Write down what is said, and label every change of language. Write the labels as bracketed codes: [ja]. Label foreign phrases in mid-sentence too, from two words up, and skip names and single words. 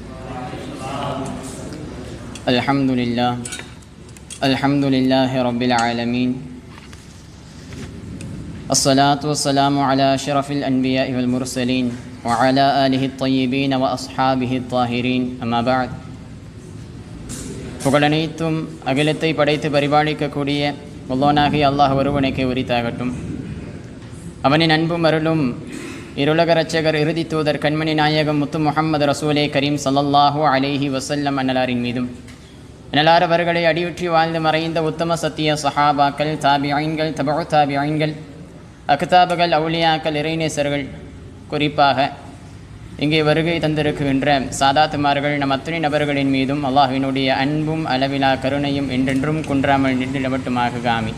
[ar] الحمد لله رب العالمين. الصلاة والسلام على أشرف الأنبياء والمرسلين وعلى آله الطيبين وأصحابه الطاهرين. أما بعد. [ta] புகழனைத்தும் அகிலத்தை படைத்து பரிபாலிக்கக்கூடிய வல்லோனாகிய அல்லாஹ் ஒருவனுக்கே உரித்தாகட்டும். அவனின் அன்பும் அருளும் இருலக இரட்சகர் இறுதி தூதர் கண்மணி நாயகம் முத்து முஹம்மது [ar] رسول كريم صلى الله عليه وسلم [ta] அன்னலாரின் மீதும் அன்னலார் அவர்களை அடியுற்றி வாழ்ந்து மறைந்த உத்தம சத்திய சஹாபாக்கள், தாபியீன்கள், தபஉ தாபியீன்கள், அக்தாபுகள், அவுலியாக்கள், இறைநேசர்கள், குறிப்பாக இங்கே வருகை தந்திருக்கின்ற சாதாத்துமார்கள் நம் அத்தனை நபர்களின் மீதும் அல்லாஹ்வினுடைய அன்பும் அளவிலா கருணையும் என்றென்றும் குன்றாமல் நின்றுடவட்டுமாக ஆமீன்.